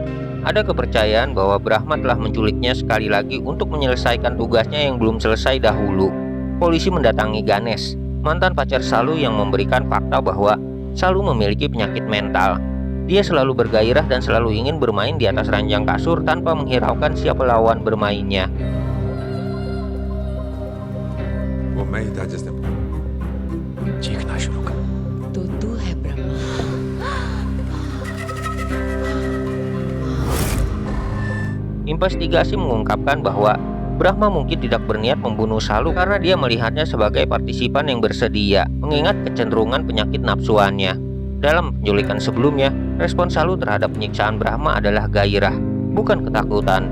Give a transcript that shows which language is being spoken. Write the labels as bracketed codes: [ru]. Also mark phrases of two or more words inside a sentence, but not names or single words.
[id] Ada kepercayaan bahwa Brahma telah menculiknya sekali lagi untuk menyelesaikan tugasnya yang belum selesai dahulu. Polisi mendatangi Ganesh, mantan pacar Shalu, yang memberikan fakta bahwa Shalu memiliki penyakit mental. Dia selalu bergairah dan selalu ingin bermain di atas ranjang kasur tanpa menghiraukan siapa lawan bermainnya. [hi] मैं इजाजत से चीखना शुरू कर। तो तू है ब्रह्मा। [id] Investigasi mengungkapkan bahwa Brahma mungkin tidak berniat membunuh Shalu karena dia melihatnya sebagai partisipan yang bersedia, mengingat kecenderungan penyakit nafsuannya. Dalam penculikan sebelumnya, respon Shalu terhadap penyiksaan Brahma adalah gairah, bukan ketakutan.